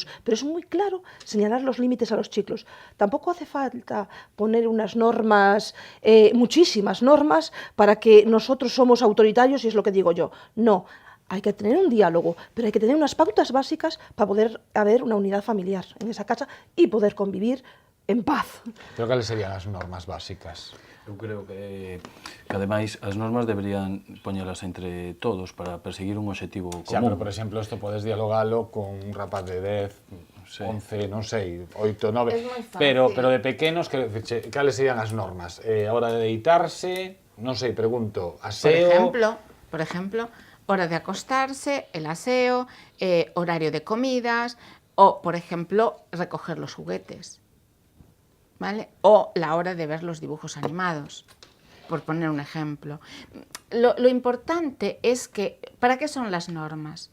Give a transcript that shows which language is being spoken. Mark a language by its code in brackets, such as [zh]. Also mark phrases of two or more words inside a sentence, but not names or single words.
[es] Pero es muy claro señalar los límites a los chicos. Tampoco hace falta poner unas normas, muchísimas normas, para que nosotros somos autoritarios, y es lo que digo yo. No, hay que tener un diálogo, pero hay que tener unas pautas básicas para poder haber una unidad familiar en esa casa y poder convivir en paz. [gl] Pero cales serían as normas básicas? Eu creo que ademais as normas deberían poñelas entre todos para perseguir un objetivo común. Xa, pero, por exemplo, isto podes dialogalo con un rapaz de 10, 11, non sei, 8, 9, Es moi fácil. pero de pequenos, cales serían as normas? A hora de deitarse, non sei, pregunto, aseo... [es] Por ejemplo, hora de acostarse, el aseo, horario de comidas, o, por ejemplo, recoger los juguetes, ¿vale? O la hora de ver los dibujos animados, por poner un ejemplo. Lo importante es que, ¿para qué son las normas?